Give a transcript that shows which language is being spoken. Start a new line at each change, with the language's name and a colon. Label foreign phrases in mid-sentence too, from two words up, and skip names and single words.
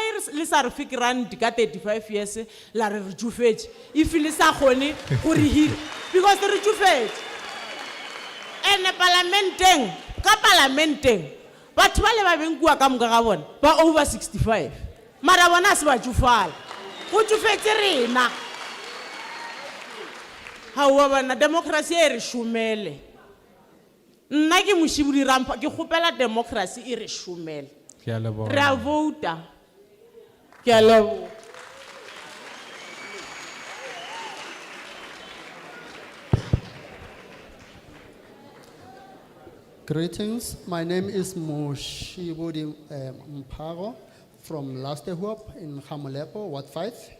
Northern Sotho: le sa re fake rand ka 35 years la re tšofetše if le sa kgone gore hira because re tšofetše ene ka parlamenteng batho ba le ba beng kua ka moka ga bona ba over 65 mara bona se ba tšofala go tšofetse rena ga o bona democracy e re šomele nna ke mošibudi rampa ke kgopela democracy e re šomele Ke a leboha. Re a vouta. Ke a leboha.
English: Greetings. My name is Moshibodi Mparo from Lastehuop in Hamolepo, Ward 5.